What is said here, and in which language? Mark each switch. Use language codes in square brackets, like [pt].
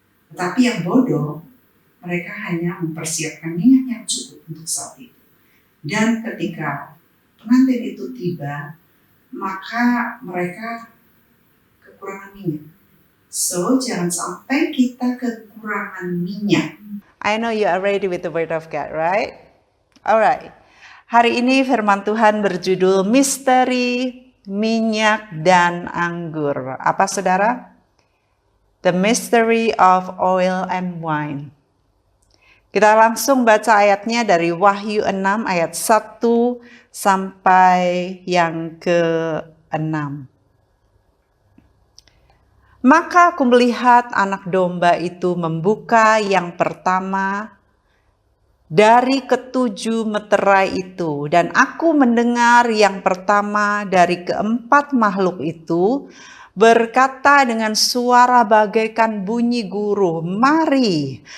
[id] Tetapi yang bodoh, mereka hanya mempersiapkan minyak yang cukup untuk saat itu. Dan ketika pengantin itu tiba, maka mereka kekurangan minyak. So, jangan sampai kita kekurangan minyak. [en] I know you are ready with the word of God, right? Alright. [id] Hari ini firman Tuhan berjudul Misteri Minyak dan Anggur. Apa saudara? [en] The Mystery of Oil and Wine. [id] Kita langsung baca ayatnya dari Wahyu 6 ayat 1 sampai yang ke-6. Maka aku melihat anak domba itu membuka yang pertama dari ketujuh meterai itu, dan aku mendengar yang pertama dari keempat makhluk itu berkata dengan suara bagaikan bunyi guruh, "Mari."